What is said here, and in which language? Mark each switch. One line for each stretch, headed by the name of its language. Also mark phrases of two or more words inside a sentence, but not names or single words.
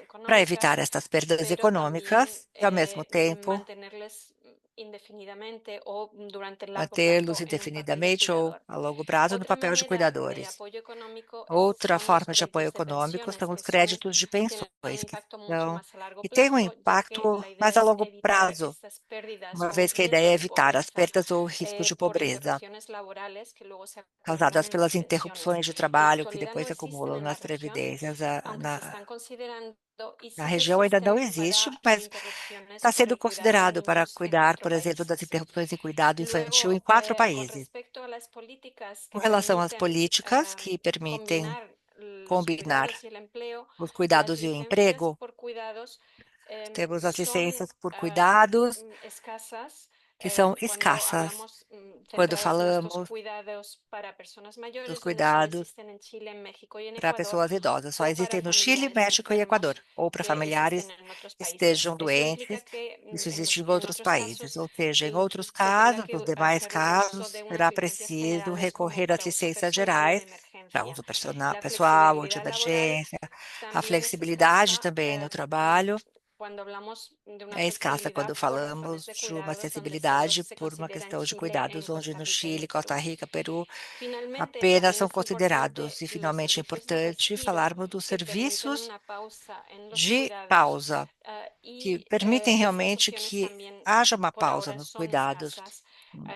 Spanish: para evitar económicas,
Portuguese: estas perdas
Spanish: pero también
Portuguese: econômicas e, ao mesmo tempo,
Spanish: mantenerles indefinidamente o durante largo
Portuguese: mantê-los
Spanish: plazo en un papel de
Portuguese: indefinidamente ou
Spanish: cuidador.
Portuguese: a longo prazo no
Spanish: Otra
Portuguese: papel de
Spanish: manera de
Portuguese: cuidadores.
Spanish: apoyo económico
Portuguese: Outra
Spanish: son los
Portuguese: forma de apoio
Spanish: créditos de
Portuguese: econômico
Spanish: pensiones,
Portuguese: são os
Spanish: que
Portuguese: créditos de
Spanish: tienen un
Portuguese: pensões,
Spanish: impacto mucho más a largo
Portuguese: que têm um
Spanish: plazo, ya que
Portuguese: impacto
Spanish: la idea
Portuguese: mais a
Spanish: es
Portuguese: longo
Spanish: evitar
Portuguese: prazo,
Spanish: estas pérdidas
Portuguese: uma
Spanish: o
Portuguese: vez que a ideia é
Spanish: riesgos de
Portuguese: evitar as
Spanish: pobreza
Portuguese: perdas ou riscos de
Spanish: por
Portuguese: pobreza
Spanish: interrupciones laborales que luego se acumulan
Portuguese: causadas
Spanish: en las
Portuguese: pelas
Spanish: pensiones.
Portuguese: interrupções de
Spanish: En la
Portuguese: trabalho que
Spanish: actualidad no
Portuguese: depois se
Spanish: existen
Portuguese: acumulam
Spanish: en la
Portuguese: nas
Spanish: región,
Portuguese: previdências.
Spanish: aunque se están considerando, y
Portuguese: Na
Spanish: sí que
Portuguese: região ainda não
Spanish: existen
Portuguese: existe,
Spanish: para
Portuguese: mas
Spanish: interrupciones
Portuguese: está
Spanish: por
Portuguese: sendo
Spanish: el cuidado de
Portuguese: considerado para
Spanish: niños en
Portuguese: cuidar,
Spanish: 4
Portuguese: por exemplo, das
Spanish: países.
Portuguese: interrupções em cuidado infantil em
Spanish: Luego,
Portuguese: 4
Spanish: con
Portuguese: países.
Spanish: respecto a las políticas
Portuguese: Com
Spanish: que
Portuguese: relação às
Spanish: permiten
Portuguese: políticas que permitem
Spanish: combinar los
Portuguese: combinar
Spanish: cuidados y el empleo,
Portuguese: os
Spanish: las
Portuguese: cuidados e o
Spanish: licencias
Portuguese: emprego,
Spanish: por cuidados
Portuguese: temos as
Spanish: son
Portuguese: licenças por cuidados,
Spanish: escasas
Portuguese: que são
Spanish: cuando
Portuguese: escassas
Spanish: hablamos
Portuguese: quando
Spanish: centrados en estos
Portuguese: falamos
Spanish: cuidados para personas
Portuguese: dos
Spanish: mayores, donde solo
Portuguese: cuidados
Spanish: existen en Chile, en México y en
Portuguese: para
Spanish: Ecuador,
Portuguese: pessoas idosas. Só
Spanish: o para
Portuguese: existem no Chile,
Spanish: familiares
Portuguese: México e Equador,
Spanish: enfermos
Portuguese: ou para
Spanish: que existen
Portuguese: familiares
Spanish: en otros
Portuguese: que
Spanish: países.
Portuguese: estejam
Spanish: Esto implica
Portuguese: doentes.
Spanish: que
Portuguese: Isso existe em
Spanish: en
Portuguese: outros
Spanish: otros
Portuguese: países,
Spanish: casos
Portuguese: ou seja, em outros
Spanish: se tendrá
Portuguese: casos, nos
Spanish: que
Portuguese: demais
Spanish: hacer uso
Portuguese: casos,
Spanish: de unas
Portuguese: será
Spanish: licencias
Portuguese: preciso
Spanish: generales como
Portuguese: recorrer às
Spanish: para uso
Portuguese: licenças
Spanish: personal o de
Portuguese: gerais para
Spanish: emergencia.
Portuguese: uso
Spanish: La
Portuguese: pessoal ou de
Spanish: flexibilidad laboral
Portuguese: emergência. A
Spanish: también es
Portuguese: flexibilidade
Spanish: escasa
Portuguese: também no trabalho
Spanish: cuando hablamos de una
Portuguese: é escassa quando
Spanish: flexibilidad por razones
Portuguese: falamos
Spanish: de
Portuguese: de uma
Spanish: cuidados, donde solo
Portuguese: acessibilidade
Spanish: se
Portuguese: por uma
Spanish: considera en
Portuguese: questão de
Spanish: Chile,
Portuguese: cuidados,
Spanish: en
Portuguese: onde
Spanish: Costa
Portuguese: no
Spanish: Rica y
Portuguese: Chile,
Spanish: en
Portuguese: Costa
Spanish: Perú.
Portuguese: Rica, Peru,
Spanish: Finalmente,
Portuguese: apenas
Spanish: también
Portuguese: são
Spanish: es
Portuguese: considerados.
Spanish: importante
Portuguese: E,
Spanish: los
Portuguese: finalmente, é
Spanish: servicios de
Portuguese: importante
Spanish: respiro
Portuguese: falarmos dos
Spanish: que permiten
Portuguese: serviços
Spanish: una pausa en los
Portuguese: de
Spanish: cuidados
Portuguese: pausa, que
Spanish: y
Portuguese: permitem
Spanish: estas
Portuguese: realmente
Spanish: opciones
Portuguese: que
Spanish: también
Portuguese: haja uma
Spanish: por
Portuguese: pausa
Spanish: ahora
Portuguese: nos
Spanish: son
Portuguese: cuidados.
Spanish: escasas.